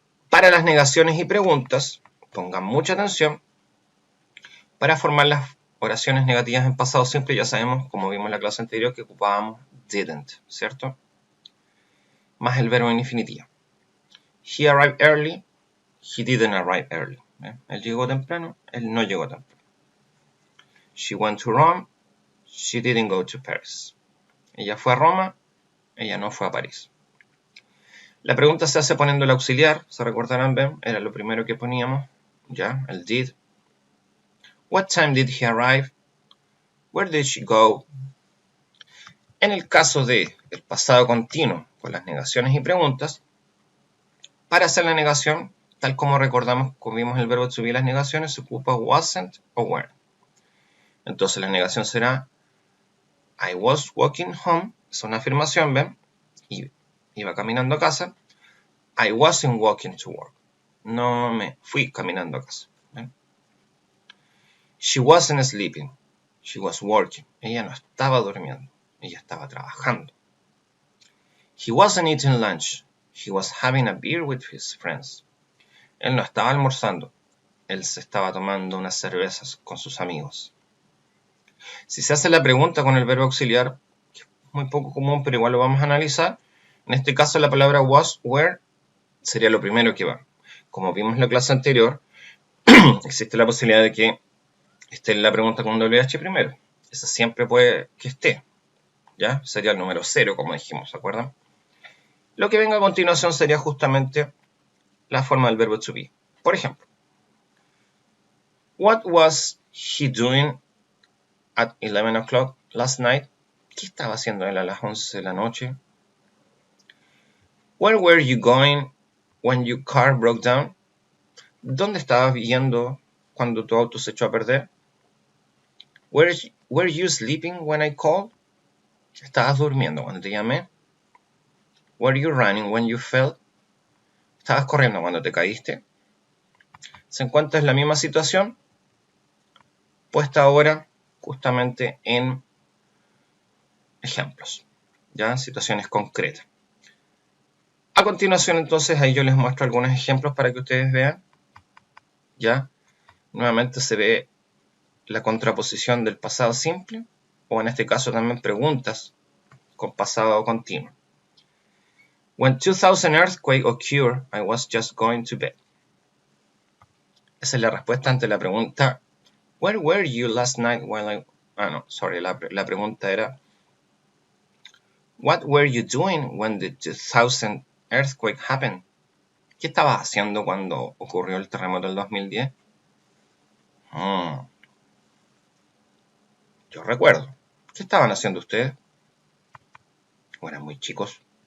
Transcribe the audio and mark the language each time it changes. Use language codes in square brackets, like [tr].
[es] Para las negaciones y preguntas, pongan mucha atención, Para formar las oraciones negativas en pasado simple ya sabemos, como vimos en la clase anterior, que ocupábamos didn't, ¿cierto? Más el verbo en infinitivo. [en] He arrived early, [es] he didn't arrive early. Él llegó temprano, él no llegó temprano. [en] She went to Rome, she didn't go to Paris. [es] Ella fue a Roma, ella no fue a París. La pregunta se hace poniendo el auxiliar, se recordarán, ¿ven? Era lo primero que poníamos, ya, el did. [en] What time did he arrive? Where did she go? [es] En el caso del pasado continuo con las negaciones y preguntas, para hacer la negación, tal como recordamos cuando vimos el verbo to be, las negaciones se ocupa wasn't o weren't. Entonces la negación será [en] I was walking home, [es] es una afirmación, ¿ven? Y iba caminando a casa. [en] I wasn't walking to work. [es] No me fui caminando a casa. ¿Ven? [en] She wasn't sleeping. She was working. [es] Ella no estaba durmiendo. Ella estaba trabajando. [en] He wasn't eating lunch. He was having a beer with his friends. [es] Él no estaba almorzando. Él se estaba tomando unas cervezas con sus amigos. Si se hace la pregunta con el verbo auxiliar, que es muy poco común, pero igual lo vamos a analizar, en este caso la palabra was, were, sería lo primero que va. Como vimos en la clase anterior, existe la posibilidad de que esté en la pregunta con WH primero. Esa siempre puede que esté. ¿Ya? Sería el número 0, como dijimos, ¿se acuerdan? Lo que venga a continuación sería justamente la forma del verbo to be. Por ejemplo, [en] what was he doing at 11 o'clock last night? [es] ¿Qué estaba haciendo él a las 11 de la noche? [en] Where were you going when your car broke down? [es] ¿Dónde estabas yendo cuando tu auto se echó a perder? [en] Were you sleeping when I called? [es] ¿Estabas durmiendo cuando te llamé? [en] Were you running when you fell? [es] ¿Estabas corriendo cuando te caíste? Se encuentra en la misma situación, puesta ahora justamente en ejemplos, ya situaciones concretas. A continuación, entonces, ahí yo les muestro algunos ejemplos para que ustedes vean. Ya, nuevamente se ve la contraposición del pasado simple, o en este caso también preguntas con pasado continuo. [en] When 2000 earthquake occurred, I was just going to bed. [es] Esa es la respuesta ante la pregunta [en] Where were you last night while I... [es] la pregunta era [en] What were you doing when the 2000 earthquake happened? [es] ¿Qué estabas haciendo cuando ocurrió el terremoto del 2010? Yo recuerdo. ¿Qué estaban haciendo ustedes? ¿O eran muy chicos?